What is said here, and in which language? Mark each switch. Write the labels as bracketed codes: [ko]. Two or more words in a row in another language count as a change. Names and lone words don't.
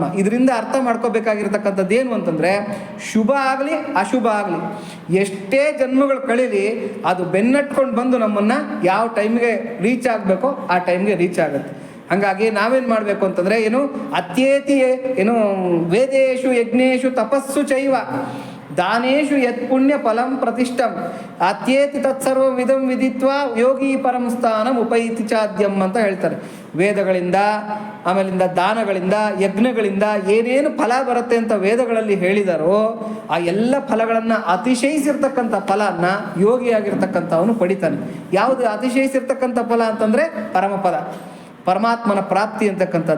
[kn] ಇದರಿಂದ ಅರ್ಥ ಮಾಡ್ಕೋಬೇಕಾಗಿರ್ತಕ್ಕಂಥದ್ದು ಏನು ಅಂತಂದರೆ, ಶುಭ ಆಗಲಿ ಅಶುಭ ಆಗಲಿ, ಎಷ್ಟೇ ಜನ್ಮಗಳು ಕಳೀಲಿ, ಅದು ಬೆನ್ನಟ್ಕೊಂಡು ಬಂದು ನಮ್ಮನ್ನು ಯಾವ ಟೈಮ್ಗೆ ರೀಚ್ ಆಗಬೇಕೋ ಆ ಟೈಮ್ಗೆ ರೀಚ್ ಆಗುತ್ತೆ. ಹಾಗಾಗಿ ನಾವೇನು ಮಾಡಬೇಕು ಅಂತಂದರೆ, [sa] ಏನು ಅತ್ಯೇತಿ ಏನು ವೇದೇಶು ಯಜ್ಞೇಶು ತಪಸ್ಸು ಚೈವ ದಾನೇಶು ಯತ್ ಪುಣ್ಯ ಫಲಂ ಪ್ರತಿಷ್ಠಂ ಅತ್ಯೇತಿ ತತ್ಸರ್ವ ವಿಧಂ ವಿಧಿತ್ವ ಯೋಗಿ ಪರಂ ಸ್ಥಾನಂ ಉಪೈತಿ ಚಾದ್ಯಂ [kn] ಅಂತ ಹೇಳ್ತಾರೆ. ವೇದಗಳಿಂದ, ಆಮೇಲಿಂದ ದಾನಗಳಿಂದ, ಯಜ್ಞಗಳಿಂದ ಏನೇನು ಫಲ ಬರುತ್ತೆ ಅಂತ ವೇದಗಳಲ್ಲಿ ಹೇಳಿದಾರೋ ಆ ಎಲ್ಲ ಫಲಗಳನ್ನು ಅತಿಶಯಿಸಿರ್ತಕ್ಕಂಥ ಫಲನ ಯೋಗಿಯಾಗಿರ್ತಕ್ಕಂಥವನು ಪಡಿತಾನೆ. ಯಾವುದು ಅತಿಶಯಿಸಿರ್ತಕ್ಕಂಥ ಫಲ ಅಂತಂದರೆ ಪರಮಪದ, ಪರಮಾತ್ಮನ ಪ್ರಾಪ್ತಿ ಅಂತಕ್ಕಂಥದ್ದು.